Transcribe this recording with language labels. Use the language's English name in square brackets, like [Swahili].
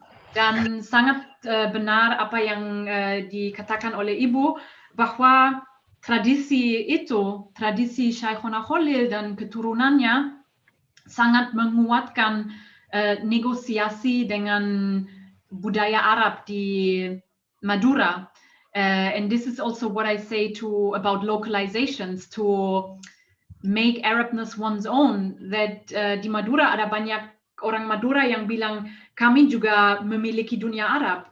[Indonesian] Dan sangat benar apa yang dikatakan oleh Ibu, bahwa tradisi Shaykhuna Khalil dan keturunannya sangat menguatkan negosiasi dengan budaya Arab di Madura. [English] And this is also what I say about localizations, to make Arabness one's own. That [Indonesian] di Madura ada banyak orang Madura yang bilang, kami juga memiliki dunia Arab.